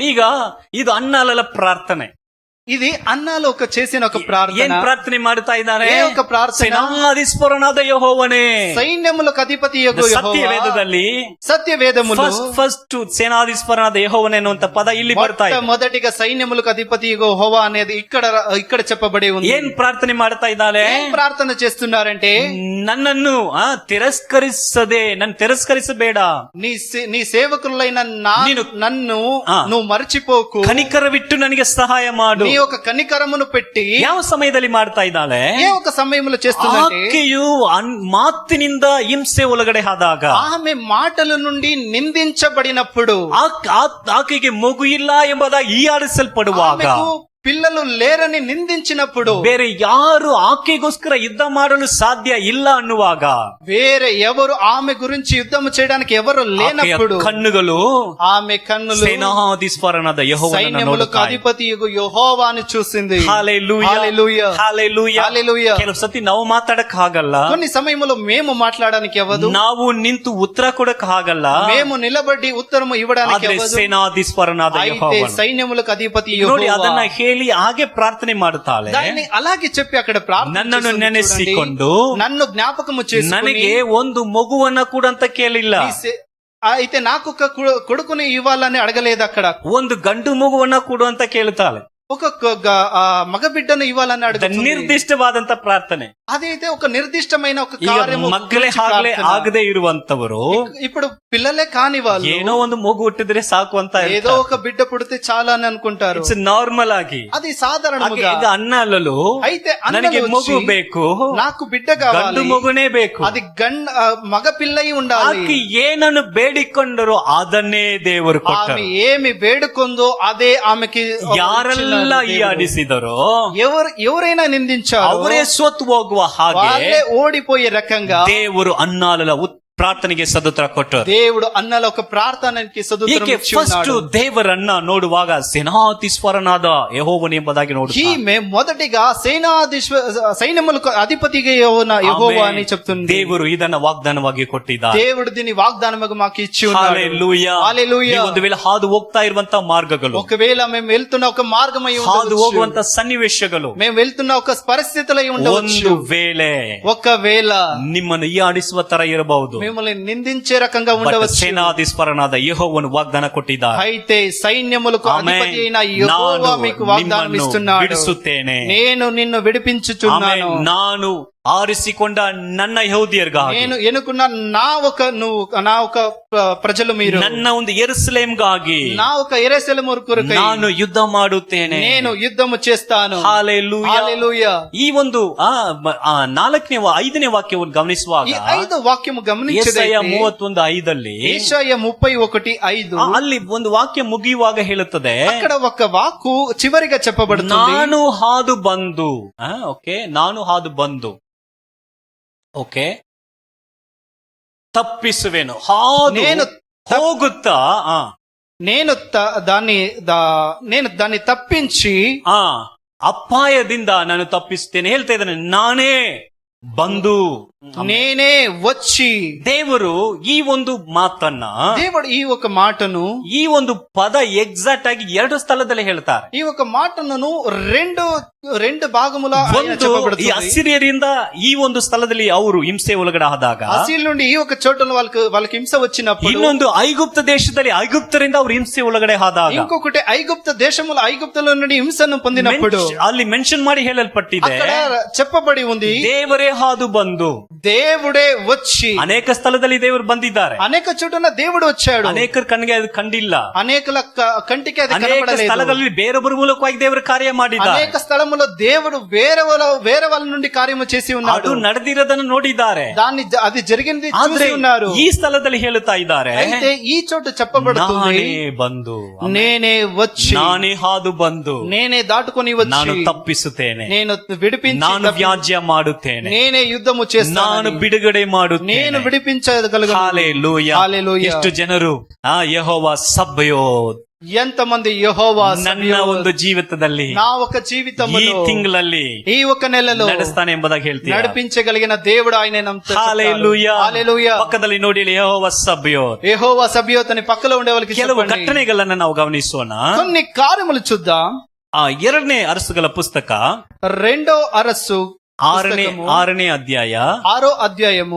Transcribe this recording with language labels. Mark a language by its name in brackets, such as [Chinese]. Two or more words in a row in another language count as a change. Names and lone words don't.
[Kannada] ಈಗ ಇದು ಅನ್ನಾಳల ಪ್ರಾರ್ಥನೆ. [Telugu] ఇది అన్నాలో చేసిన ఒక ప్రార్థన. [Kannada] ఏం ప్రార్థನೆ ಮಾಡ್ತಾ ಇದ್ದಾರೆ? [Telugu] ఒక ప్రార్థన. [Kannada] ಸೇನಾಧೀಶ್ವರನಾದ ಯೆಹೋವನೇ, [Telugu] సైన్యములకు అధిపతియగు యెహోవా. [Kannada] ಸತ್ಯವೇದದಲ್ಲಿ [Telugu] సత్యవేదములు [Kannada] ಫಸ್ಟ್ ಸೇನಾಧೀಶ್ವರನಾದ ಯೆಹೋವನೇ ಅನ್ನುವಂತ ಪದ ಇಲ್ಲಿ ಬರ್ತಾ ಇದೆ. [Telugu] మొదటిగా సైన్యములకు అధిపతియగు యెహోవా అనేది ఇక్కడ చెప్పబడి ఉంది. [Kannada] ఏం ప్రార్థನೆ ಮಾಡ್ತಾ ఇದ್ದಾರೆ? [Telugu] ఏం ప్రార్థన చేస్తున్నారంటే, నన్ను తిరస్కరించಬೇಡ, నీ సేవకులైన నన్ను నువ్వు మర్చిపోకు, [Kannada] ಕನಿಕರವಿಟ್ಟು ನನಗೆ ಸಹಾಯ ಮಾಡು. [Telugu] నీ ఒక కనికరమును పెట్టి. [Kannada] ಯಾವ ಸಮಯದಲ್ಲಿ ಮಾಡ್ತಾ ಇದ್ದಾಳೆ? [Telugu] ఏ ఒక సమయంలో చేస్తుందంటే, [Kannada] ಆಕೆಯು ಮಾತಿನಿಂದ ಹಿಂಸೆ ಒಳಗಡೆ ಆದಾಗ, [Telugu] ఆమె మాటల నుండి నిందించబడినప్పుడు, [Kannada] ಆಕೆಗೆ ಮಗು ಇಲ್ಲ ಎಂಬುದಾಗಿ ಹೀಯಾಳಿಸಲ್ಪಡುವಾಗ, [Telugu] పిల్లలు లేరని నిందించినప్పుడు, [Kannada] ಬೇರೆ ಯಾರು ಆಕೆಗೋಸ್ಕರ ಯುದ್ಧ ಮಾಡಲು ಸಾಧ್ಯ ಇಲ್ಲ ಅನ್ನುವಾಗ, [Telugu] వేరే ఎవరు ఆమె గురించి యుద్ధం చేయడానికి ఎవరు లేనప్పుడు, [Kannada] కన్నుಗಳು [Telugu] ఆమె కన్నులు [Kannada] ಸೇನಾಧೀಶ್ವರನಾದ ಯೆಹೋವನನ್ನು [Telugu] సైన్యములకు అధిపతియగు యెహోవాను చూసింది. హల్లెలూయా, హల్లెలూయా, హల్లెలూయా, హల్లెలూయా. [Kannada] ಕೆಲವು ಸತಿ ನಾವು ಮಾತಾಡಕ್ ಆಗಲ್ಲ, [Telugu] కొన్ని సమయంలో మేము మాట్లాడడానికి అవ్వదు, [Kannada] ನಾವು ನಿಂತು ಉತ್ತರ ಕೊಡಕ್ ಆಗಲ್ಲ, [Telugu] మేము నిలబడి ఉత్తరము ఇవ్వడానికి [Kannada] ಆದ್ರೆ [Telugu] అవ్వదు. [Kannada] ಸೇನಾಧೀಶ್ವರನಾದ [Telugu] అయితే [Kannada] ಯೆಹೋವನು [Telugu] సైన్యములకు అధిపతి [Kannada] ನೋಡಿ [Telugu] యెహోవా [Kannada] ಅದನ್ನ ಹೇಳಿ ಹಾಗೆ ಪ್ರಾರ್ಥನೆ ಮಾಡುತ್ತಾಳೆ. [Telugu] దాన్ని అలాగే చెప్పి అక్కడ ప్రార్థన [Kannada] ನನ್ನನ್ನು [Telugu] చేస్తుంది. [Kannada] ನೆನೆಸಿಕೊಂಡು [Telugu] నన్ను జ్ఞాపకము చేసుకొని, ನನಗೆ ಒಂದು ಮಗುವನ್ನ ಕೂಡ ಅಂತ ಕೇಳಿಲ್ಲ, అయితే నాకు ఒక కొడుకుని ఇవ్వాలని అడగలేదు. అక్కడ [Kannada] ಒಂದು ಗಂಡು ಮಗುವನ್ನ ಕೊಡು ಅಂತ ಕೇಳುತ್ತಾಳೆ. [Telugu] ఒక మగ బిడ్డను ఇవ్వాలని అడుగుతుంది. [Kannada] ನಿರ್ದಿಷ್ಟವಾದಂತ ಪ್ರಾರ್ಥನೆ. [Telugu] అదైతే ఒక నిర్దిష్టమైన ఒక [Kannada] ಈಗ [Telugu] కార్యము. [Kannada] ಮಕ್ಕಳೇ ಆಗದೆ ಇರುವಂತವರು, [Telugu] ఇప్పుడు పిల్లలే కాని వాళ్ళు [Kannada] ಏನೋ ಒಂದು ಮಗು ಹುಟ್ಟಿದ್ರೆ ಸಾಕು ಅಂತ [Telugu] ఏదో ఒక బిడ్డ పుడితే చాలా అని అనుకుంటారు. [English] it's normal [Kannada] ಆಗಿ, [Telugu] అది సాధారణంగా. [Kannada] ಈಗ అన్నలు [Telugu] అయితే [Kannada] ನನಗೆ ಮಗು ಬೇಕು, [Telugu] నాకు బిడ్డ కావాలి, [Kannada] ಗಂಡು ಮಗುನೇ ಬೇಕು, [Telugu] అది మగ పిల్లయి ఉండాలి. [Kannada] ಆಕೆ ಏನನ್ನು ಬೇಡಿಕೊಂಡರು ಅದನ್ನೇ ದೇವರು ಕೊಟ್ಟರು. [Telugu] ఆమె ఏమి వేడుకొందో అదే ఆమెకి. [Kannada] ಯಾರೆಲ್ಲ ಈ ಆಡಿಸಿದರೋ, [Telugu] ఎవరైనా నిందించారు, [Kannada] ಅವರೇ ಸೋತು ಹೋಗುವ ಹಾಗೆ [Telugu] వాళ్ళే ఓడిపోయే రకంగా [Kannada] ದೇವರು ಅನ್ನಾಳల ಪ್ರಾರ್ಥನೆಗೆ ಸದುತ್ತರ ಕೊಟ್ಟರು. [Telugu] దేవుడు అన్నల ఒక ప్రార్థనకి సదుత్తరం ఇచ్చి [Kannada] ಫಸ್ಟ್ [Telugu] ఉన్నాడు. [Kannada] ದೇವರನ್ನ ನೋಡುವಾಗ ಸೇನಾಧೀಶ್ವರನಾದ ಯೆಹೋವನು ಎಂಬುದಾಗಿ ನೋಡುತ್ತಾರೆ. [Telugu] ఈమె మొదటిగా సైన్యములకు అధిపతిగా యెహోవా అని చెప్తుంది. [Kannada] ದೇವರು ಇದನ್ನ ವಾಗ್ದಾನವಾಗಿ ಕೊಟ್ಟಿದ್ದಾರೆ. [Telugu] దేవుడు దీని వాగ్దానముగా మాకు ఇచ్చి ఉన్నాడు. హల్లెలూయా, హల్లెలూయా. [Kannada] ಒಂದು ವೇಳೆ ಹಾದು ಹೋಗ್ತಾ ಇರುವಂತ ಮಾರ್ಗಗಳು, [Telugu] ఒకవేళ మేము వెళ్తున్న ఒక మార్గమై [Kannada] ಹಾದು [Telugu] ఉండవచ్చు, [Kannada] ಹೋಗುವಂತ ಸನ್ನಿವೇಶಗಳು, [Telugu] మేము వెళ్తున్న ఒక పరిస్థితులై ఉండవచ్చు. [Kannada] ಒಂದು ವೇಳೆ [Telugu] ఒకవేళ [Kannada] ನಿಮ್ಮನ್ನು ಈ ಆಡಿಸುವ ತರ ಇರಬಹುದು, [Telugu] మిమ్మల్ని నిందించే రకంగా ఉండవచ్చు. [Kannada] ಸೇನಾಧೀಶ್ವರನಾದ ಯೆಹೋವನು ವಾಗ್ದಾನ ಕೊಟ್ಟಿದ್ದಾರೆ. [Telugu] అయితే సైన్యములకు అధిపతి అయిన యెహోవా మీకు వాగ్దానం ఇస్తున్నాడు, [Kannada] ಬಿಡಿಸುತ್ತೇನೆ, [Telugu] నేను నిన్ను విడిపించుచున్నాను. [Kannada] ನಾನು ಆರಿಸಿಕೊಂಡ ನನ್ನ ಯಹೂದ್ಯರಿಗಾಗಿ, [Telugu] నేను ఎన్నుకున్న నా ఒక ప్రజలు మీరు, [Kannada] ನನ್ನ ಒಂದು ಯೆರೂಸಲೇಮ್ಗಾಗಿ, [Telugu] నా ఒక యెరూషలేము కొరకై [Kannada] ನಾನು ಯುದ್ಧ ಮಾಡುತ್ತೇನೆ, [Telugu] నేను యుద్ధము చేస్తాను. హల్లెలూయా, హల్లెలూయా. [Kannada] ಈ ಒಂದು 5ನೇ ವಾಕ್ಯವನ್ನು ಗಮನಿಸುವಾಗ, [Telugu] ఈ 5వ వాక్యము గమనించదైతే [Kannada] ಯೆಶಾಯ 31:5 [Telugu] యెషయా 31:5 [Kannada] ಅಲ್ಲಿ ಒಂದು ವಾಕ್ಯ ಮುಗಿಯುವಾಗ ಹೇಳುತ್ತದೆ, [Telugu] అక్కడ ఒక వాక్కు చివరిగా చెప్పబడుతుంది, [Kannada] ನಾನು ಹಾದು ಬಂದು, ಓಕೆ, ನಾನು ಹಾದು ಬಂದು, ಓಕೆ, ತಪ್ಪಿಸುವೆನು, ಹಾದು [Telugu] నేను [Kannada] ಹೋಗುತ್ತಾ, [Telugu] నేను దాన్ని తప్పించి [Kannada] ಅಪಾಯದಿಂದ ನಾನು ತಪ್ಪಿಸ್ತೇನೆ ಹೇಳ್ತಾ ಇದ್ದಾನೆ. ನಾನೇ ಬಂದು [Telugu] నేనే వచ్చి. [Kannada] ದೇವರು ಈ ಒಂದು ಮಾತನ್ನ, [Telugu] దేవుడు ఈ ఒక మాటను, [Kannada] ಈ ಒಂದು ಪದ ಎಕ್ಸಾಕ್ಟ್ ಆಗಿ 2 ಸ್ಥಳದಲ್ಲಿ ಹೇಳ್ತಾರೆ. [Telugu] ఈ ఒక మాటను రెండు భాగముల ఆయన [Kannada] ಒಂದು ಈ [Telugu] చెప్పబడుతుంది. [Kannada] ಅಸಿರಿಯರಿಂದ ಈ ಒಂದು ಸ್ಥಳದಲ್ಲಿ ಅವರು ಹಿಂಸೆ ಒಳಗಡೆ ಆದಾಗ, [Telugu] అసీల్ నుండి ఈ ఒక చోటను వాళ్ళకి హింస వచ్చినప్పుడు, [Kannada] ಇನ್ನೊಂದು ಐಗುಪ್ತ ದೇಶದಲ್ಲಿ ಐಗುಪ್ತರಿಂದ ಅವರು ಹಿಂಸೆ ಒಳಗಡೆ ಆದಾಗ, [Telugu] ఇంకొకటి ఐగుప్త దేశములో ఐగుప్తుల నుండి హింసను పొందినప్పుడు [Kannada] ಅಲ್ಲಿ ಮೆನ್ಷನ್ ಮಾಡಿ ಹೇಳಲ್ಪಟ್ಟಿದೆ, [Telugu] అక్కడ చెప్పబడి ఉంది, [Kannada] ದೇವರೇ ಹಾದು ಬಂದು. [Telugu] దేవుడే వచ్చి. [Kannada] ಅನೇಕ ಸ್ಥಳದಲ್ಲಿ ದೇವರು ಬಂದಿದ್ದಾರೆ, [Telugu] అనేక చోటున దేవుడు వచ్చాడు, [Kannada] ಅನೇಕರ ಕಣ್ಣಿಗೆ ಅದು ಕಂಡಿಲ್ಲ, [Telugu] అనేకుల కంటికి అది [Kannada] ಅನೇಕ [Telugu] కనబడలేదు. [Kannada] ಸ್ಥಳಗಳಲ್ಲಿ ಬೇರೊಬ್ಬರ ಮೂಲಕವಾಗಿ ದೇವರು ಕಾರ್ಯ ಮಾಡಿದ್ದಾರೆ, [Telugu] అనేక స్థలములో దేవుడు వేరే వాళ్ళ నుండి కార్యము చేసి [Kannada] ಅದು [Telugu] ఉన్నాడు, [Kannada] ನಡೆದಿರೋದನ್ನು ನೋಡಿದ್ದಾರೆ. [Telugu] అది జరిగింది [Kannada] ಆದ್ರೆ [Telugu] చూసి ఉన్నారు. [Kannada] ಈ ಸ್ಥಳದಲ್ಲಿ ಹೇಳುತ್ತಾ ಇದ್ದಾರೆ, [Telugu] అయితే ఈ చోటు చెప్పబడుతుంది, [Kannada] ನಾನೇ ಬಂದು, [Telugu] నేనే వచ్చి, [Kannada] ನಾನೇ ಹಾದು ಬಂದು, [Telugu] నేనే దాటుకొని [Kannada] ನಾನು [Telugu] వచ్చి, [Kannada] ತಪ್ಪಿಸುತ್ತೇನೆ, [Telugu] నేను విడిపించి, [Kannada] ನಾನು ವ್ಯಾಜ್ಯ ಮಾಡುತ್ತೇನೆ, [Telugu] నేనే యుద్ధము [Kannada] ನಾನು [Telugu] చేస్తాను, [Kannada] ಬಿಡುಗಡೆ [Telugu] నేను [Kannada] ಮಾಡುತ್ತೇನೆ. [Telugu] విడిపించగలను. [Kannada] ಹಾಲೆಲೂಯಾ. [Telugu] హల్లెలూయా. [Kannada] ಎಷ್ಟು ಜನರು ಯೆಹೋವ ಸಬ್ಬಯೋತ್ [Telugu] ఎంతమంది యెహోవా [Kannada] ನನ್ನ ಒಂದು ಜೀವಿತದಲ್ಲಿ [Telugu] నా ఒక [Kannada] ಈ [Telugu] జీవితంలో [Kannada] ತಿಂಗಳಲ್ಲಿ [Telugu] ఈ ఒక నెలలో [Kannada] ನಡೆಸ್ತಾನೆ ಎಂಬುದಾಗಿ ಹೇಳ್ತೀವಿ. [Telugu] నడిపించగలిగిన దేవుడు ఆయన [Kannada] ಹಾಲೆಲೂಯಾ. [Telugu] హల్లెలూయా. [Kannada] ಪಕ್ಕದಲ್ಲಿ ನೋಡಿ ಯೆಹೋವ ಸಬ್ಬಯೋತ್. [Telugu] యెహోవా సబియోత్ అని పక్కలో ఉండే వాళ్ళకి [Kannada] ಕೆಲವು [Telugu] చెప్పండి. [Kannada] ಘಟನೆಗಳನ್ನ ನಾವು ಗಮನಿಸೋಣ. [Telugu] కొన్ని కార్యములు చూద్దాం. [Kannada] ಆ 2ನೇ ಅರಸುಗಳ ಪುಸ್ತಕ [Telugu] రెండో అరసు [Kannada] 6ನೇ ಅಧ್ಯಾಯ [Telugu] 6వ అధ్యాయము